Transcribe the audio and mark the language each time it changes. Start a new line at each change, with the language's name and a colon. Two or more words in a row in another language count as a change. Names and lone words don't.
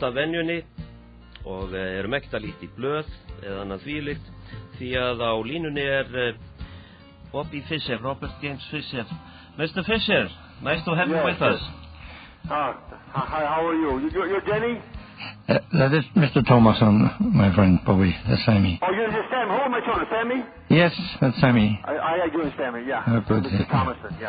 Icelandic: af venjunni og erum ekkert að líta í blöð eða annað þvílíkt því að á línunni Bobby Fischer, Robert James Fischer.
English: Mr. Fischer, nice to have you with us. Hi, how are you? You're Denny? That is Mr. Thomason, my friend Bobby, that's Sammy. Oh, you're Sam. Who am I talking to, Sammy? Yes, that's Sammy. I do, Sammy, yeah. Oh, good. Mr. Thomason, yeah.